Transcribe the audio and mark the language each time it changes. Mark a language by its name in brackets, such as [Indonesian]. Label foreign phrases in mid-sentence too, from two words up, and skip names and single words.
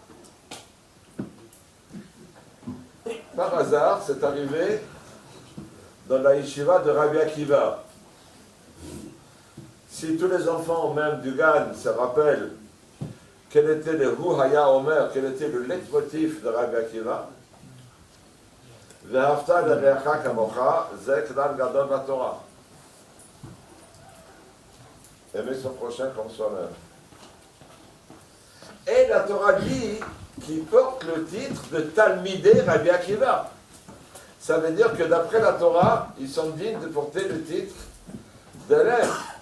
[French] Par hasard, c'est arrivé dans la yeshiva de Rabbi Akiva. Si tous les enfants, même du Gan, se rappellent quel était le [Hebrew] הוא היה אומר, quel était le leitmotiv de Rabbi Akiva, ואהבת לרעך כמוך, זה כלל גדול בתורה. [French] Aimer son prochain comme soi-même. Et la Torah dit qu'il porte le titre de Talmidei Rabbi Akiva. Ça veut dire que d'après la Torah, ils sont dignes de porter le titre d'élève.